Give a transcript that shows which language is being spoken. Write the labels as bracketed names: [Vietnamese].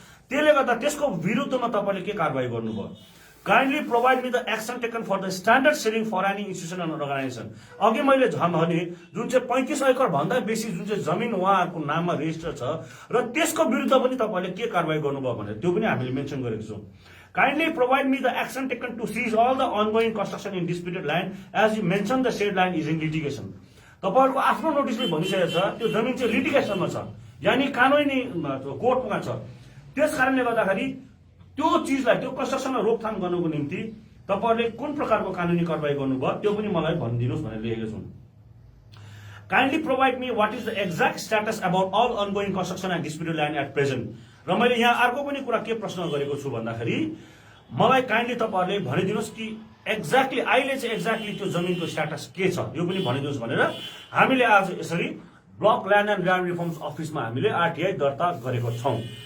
[Nepali] त्यसले गर्दा त्यसको विरुद्धमा तपाईले के कारबाही गर्नुभयो। [English] Kindly provide me the action taken for the standard selling for any institution and organisation. [Nepali] अघि मैले भने जुन चाहिँ 35 एकड़ भन्दा बेसी जुन चाहिँ जमिन उहाँहरुको नाममा रेजिस्टर छ र त्यसको विरुद्ध पनि तपाईले के कारबाही गर्नुभयो भनेर त्यो पनि हामीले मेन्सन गरेको छौं। [English] Kindly provide me the action taken to seize all the ongoing construction in disputed land as you mentioned the said land is in litigation. [Nepali] तपाईहरुको आफ्नो नोटिसले भनिसकेको छ त्यो जमिन चाहिँ लिटिगेसनमा छ, यानी कानुनी कोर्टमा छ। त्यसकारणले गर्दाखेरि त्यो चीजलाई त्यो कन्स्ट्रक्सनलाई रोकथाम गर्नको निम्ति तपाईहरुले कुन प्रकारको कानुनी कारबाही गर्नुभयो त्यो पनि मलाई भनिदिनुस् भनेर लेखेको छु। [English] Kindly provide me what is the exact status about all ongoing construction and disputed land at present. [Nepali] र मैले यहाँ अर्को पनि कुरा के प्रश्न गरेको छु भन्दाखेरि मलाई [English] kindly [Nepali] तपाईहरुले भनिदिनुस् कि एक्ज्याक्टली अहिले चाहिँ एक्ज्याक्टली त्यो जमिनको स्ट्याटस के छ यो पनि भनिदिनुस् भनेर हामीले आज यसरी block land and land reforms अफिसमा हामीले आरटीआई दर्ता गरेको छौं।